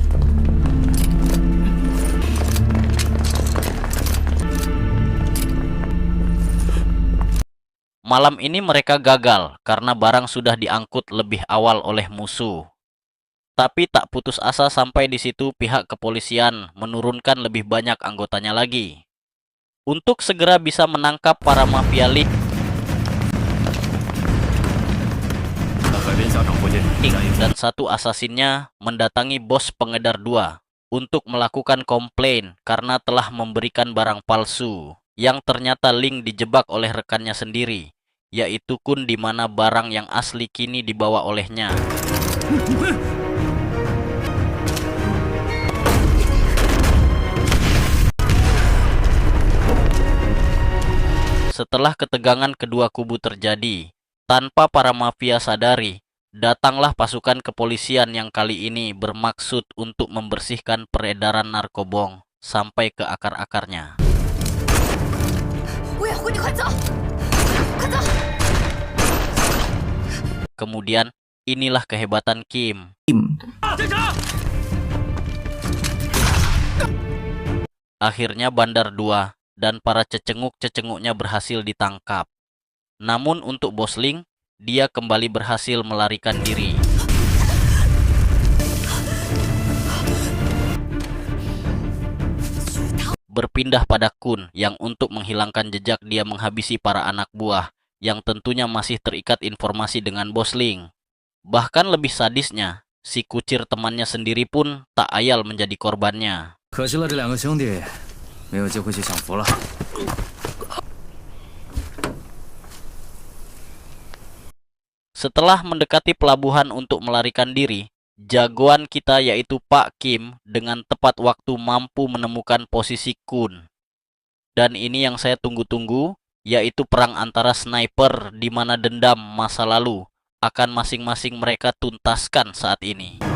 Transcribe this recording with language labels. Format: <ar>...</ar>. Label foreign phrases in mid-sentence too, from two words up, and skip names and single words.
<id>Malam ini mereka gagal karena barang sudah diangkut lebih awal oleh musuh. Tapi tak putus asa sampai di situ pihak kepolisian menurunkan lebih banyak anggotanya lagi. Untuk segera bisa menangkap para mafia Lee</id> <zh>海边下场附近，</zh> <id>dan satu asasinnya mendatangi bos pengedar 2 untuk melakukan komplain karena telah memberikan barang palsu yang ternyata Ling dijebak oleh rekannya sendiri, yaitu Kun, di mana barang yang asli kini dibawa olehnya. Setelah ketegangan kedua kubu terjadi, tanpa para mafia sadari, datanglah pasukan kepolisian yang kali ini bermaksud untuk membersihkan peredaran narkobong sampai ke akar-akarnya.</id> <zh>我也回，你快走，快走！</zh> <id>Kemudian, inilah kehebatan Kim. Akhirnya Bandar 2 dan para cecenguk-cecenguknya berhasil ditangkap. Namun untuk Bos Ling, dia kembali berhasil melarikan diri. Berpindah pada Kun yang untuk menghilangkan jejak dia menghabisi para anak buah yang tentunya masih terikat informasi dengan Bos Ling. Bahkan lebih sadisnya, Si kucir temannya sendiri pun tak ayal menjadi korbannya.</id> <zh>可惜了，这两个兄弟没有机会去享福了。</zh> <id>Setelah mendekati pelabuhan untuk melarikan diri, jagoan kita yaitu Pak Kim dengan tepat waktu mampu menemukan posisi Kun. Dan ini yang saya tunggu-tunggu, yaitu perang antara sniper di mana dendam masa lalu akan masing-masing mereka tuntaskan saat ini.</id>